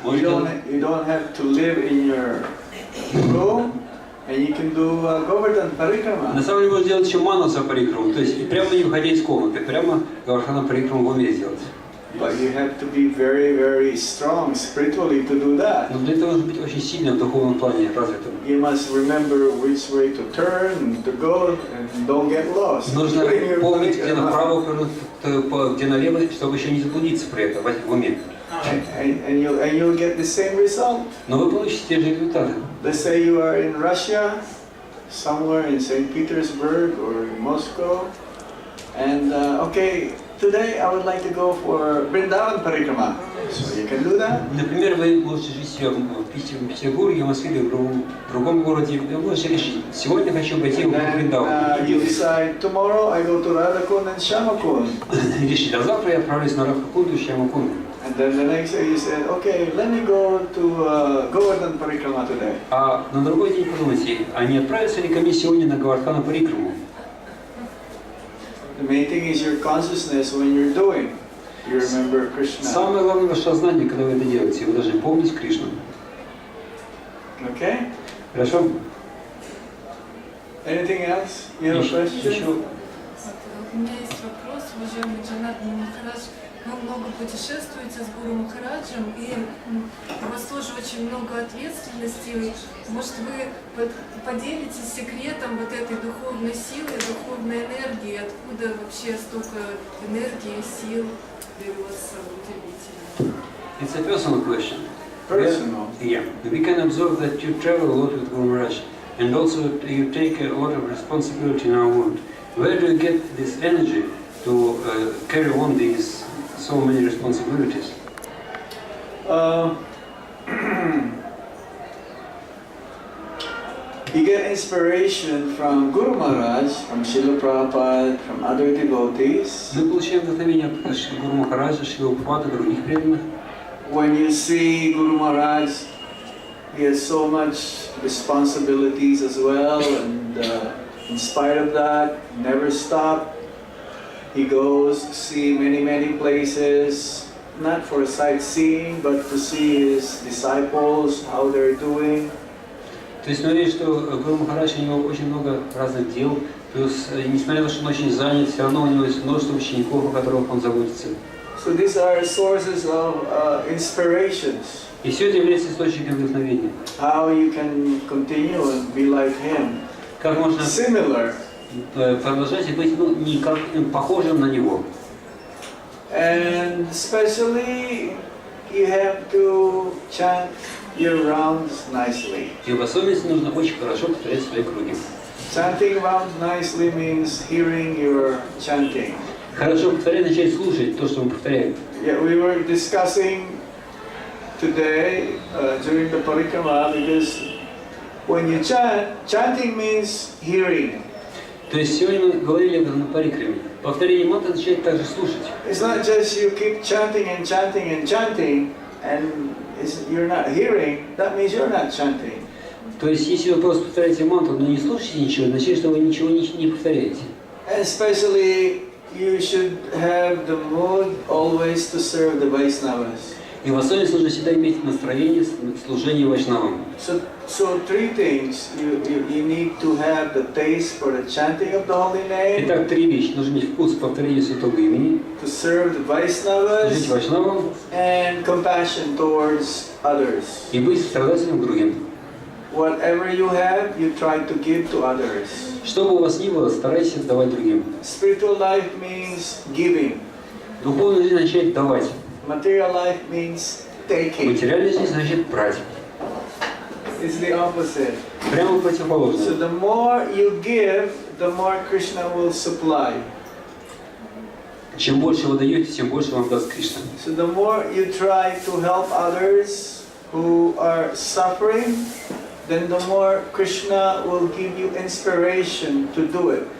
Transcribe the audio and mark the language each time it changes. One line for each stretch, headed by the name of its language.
English: You don't have to live in your room, and you can do Govardhan parikrama.
Russian: На самом деле можно сделать еще манаса парикраму, то есть прямо не выходя из комнаты, прямо Govardhan парикраму в уме сделать.
English: But you have to be very, very strong spiritually to do that.
Russian: Но для этого нужно быть очень сильным в духовном плане развитым.
English: You must remember which way to turn, to go, and don't get lost.
Russian: Нужно помнить, где направо повернуть, где налево, чтобы еще не заблудиться при этом в уме.
English: And you'll get the same result.
Russian: Но вы получите те же результаты.
English: Let's say you are in Russia, somewhere in St. Petersburg or in Moscow, and okay, today I would like to go for Vrindavan Parikrama. So you can do that.
Russian: Например, вы можете жить в Петербурге, в Москве или в другом городе. Вы можете решить, сегодня хочу пойти в Вриндаван.
English: You decide, tomorrow I go to Radhakund and Shyamakund.
Russian: Решить, а завтра я отправлюсь на Радхакунду и Шьямакунду.
English: And then the next day you said, okay, let me go to Govardhan Parikrama today.
Russian: А на другой день подумайте, а не отправиться ли ко мне сегодня на Govardhan парикраму?
English: The main thing is your consciousness when you're doing. you remember Krishna.
Russian: Самое главное ваше сознание, когда вы это делаете, вы должны помнить Кришну.
English: Okay?
Russian: Хорошо?
English: Anything else? You have a question?
Russian: Еще У меня есть вопрос, уважаемый Джанардана Махарадж. Вы много путешествуете с Гуру Махараджем, и у вас тоже очень много ответственности. Может, вы поделитесь секретом вот этой духовной силы, духовной энергии? Откуда вообще столько энергии, сил берется удивительно?
English: it's a personal question. Personal. Yeah, we can observe that you travel a lot with Guru Maharaj, and also you take a lot of responsibility in our world. Where do you get this energy to carry on these so many responsibilities? You get inspiration from Guru Maharaj, from Srila Prabhupada, from other devotees.
Russian: Мы получаем вдохновение от Гуру Махараджа, Шрила Прабхупады, других преданных.
English: When you see Guru Maharaj, he has so much responsibilities as well, and in spite of that, never stop. He goes to see many places, not for sightseeing, but to see his disciples, how they're doing.
Russian: То есть мы видим, что Гуру Махарадж, у него очень много разных дел, плюс, несмотря на то, что он очень занят, все равно у него есть множество учеников, о которых он заботится.
English: So these are sources of inspirations.
Russian: И все это является источником вдохновения.
English: How you can continue and be like him.
Russian: Как можно
English: Similar.
Russian: продолжать и быть не как похожим на него.
English: And especially you have to chant your rounds nicely.
Russian: И в особенности нужно очень хорошо повторять свои круги.
English: Chanting rounds nicely means hearing your chanting.
Russian: Хорошо повторять, начать слушать то, что мы повторяем.
English: Yeah, we were discussing today during the parikrama because when you chant, chanting means hearing.
Russian: То есть сегодня мы говорили об этом на парикраме. Повторение мантры означает также слушать.
English: It's not just you keep chanting and chanting and chanting and you're not hearing, that means you're not chanting.
Russian: То есть если вы просто повторяете мантру, но не слушаете ничего, значит, что вы ничего не повторяете.
English: Especially you should have the mood always to serve the Vaishnavas.
Russian: И в особенности нужно всегда иметь настроение служения вайшнавам.
English: So three things. You need to have the taste for the chanting of the holy name.
Russian: Итак, три вещи. Нужно иметь вкус к повторению святого имени,
English: To serve the Vaishnavas.
Russian: служить вайшнавам
English: And compassion towards others.
Russian: и быть сострадательным к другим.
English: Whatever you have, you try to give to others.
Russian: Что бы у вас ни было, старайтесь отдавать другим.
English: Spiritual life means giving.
Russian: Духовная жизнь означает давать.
English: Material life means taking.
Russian: Материальная жизнь значит брать.
English: It's the opposite.
Russian: Прямо
English: So
Russian: противоположно.
English: the more you give, the more Krishna will supply.
Russian: Чем больше вы даете, тем больше вам даст Кришна.
English: So the more you try to help others who are suffering, then the more Krishna will give you inspiration to do it.